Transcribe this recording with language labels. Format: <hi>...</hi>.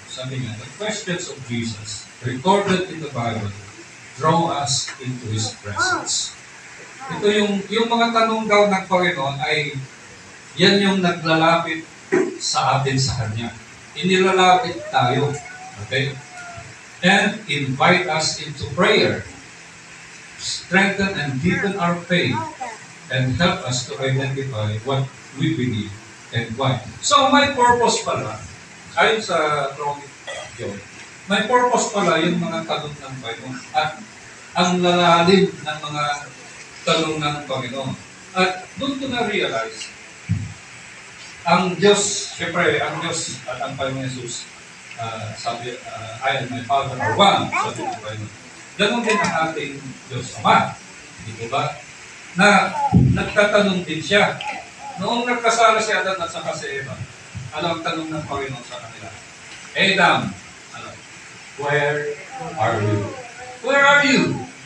<tl>Sabi niya,</tl> <en>the questions of Jesus recorded in the Bible draw us into His presence.</en> <tl>Ito yung mga tanong daw ng Panginoon ay yan yung naglalapit sa atin sa Kanya. Inilalapit tayo. Okay?</tl> <en>And invite us into prayer. Strengthen and deepen our faith and help us to identify what we believe and why.</en> <tl>So, may purpose pala, ayon sa Chronic Joy, may purpose pala yung mga tanong ng Panginoon at ang lalalim ng mga tanong ng Panginoon. At doon ko na-realize, ang Diyos, syempre, ang Diyos at ang Panginoon Jesus</tl> <en>I and my Father are one,</en> <tl>sabi ng Panginoon. Ganon din ang ating Diyos Ama. Di ba? Na nagtatanong din siya. Noong nagkasala si Adan at saka si Eva, ano ang tanong ng Panginoon sa kanila?</tl> <en>Adam, where are you? Where are you?</en>